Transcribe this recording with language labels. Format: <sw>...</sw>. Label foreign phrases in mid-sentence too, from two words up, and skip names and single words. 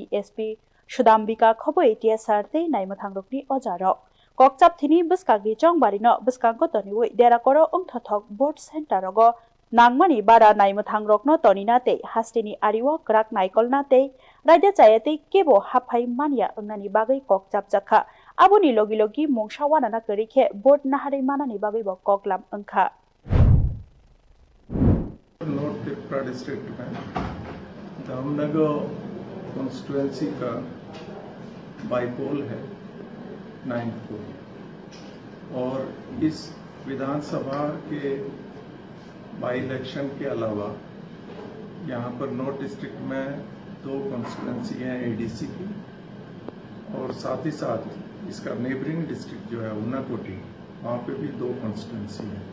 <trp>SP Sudambika khoboi tiyar tei naimothangrokni ojarok kokchap thini bwkhakni chongbarino bwkhak toniwoi derakoro ongthothok</trp> <en>board center</en> <trp>rogo nangmani bara naimothangrokno tonina tei hasteni ariwo krak naikolna tei raja chaya tei kebo haphai mania ongnani bagai kokchap jakha aboni logi mungsawana na korikhe board naharei manani bagai bo koklam ongkha</trp> <hi>नॉर्थ त्रिपुरा डिस्ट्रिक्ट में धामनगर कॉन्स्टिट्यूएंसी का बाईपोल है 9-4 और इस विधानसभा के</hi> <en>by election</en> <hi>के अलावा यहाँ पर</hi> <en>North District</en> <hi>में 2 कॉन्स्टिट्यूएंसी हैं एडीसी की और साथ ही साथ इसका</hi> <en>neighbouring district</en> <hi>जो है ऊनाकोटी वहाँ पे भी 2 कॉन्स्टिट्यूएंसी हैं।</hi>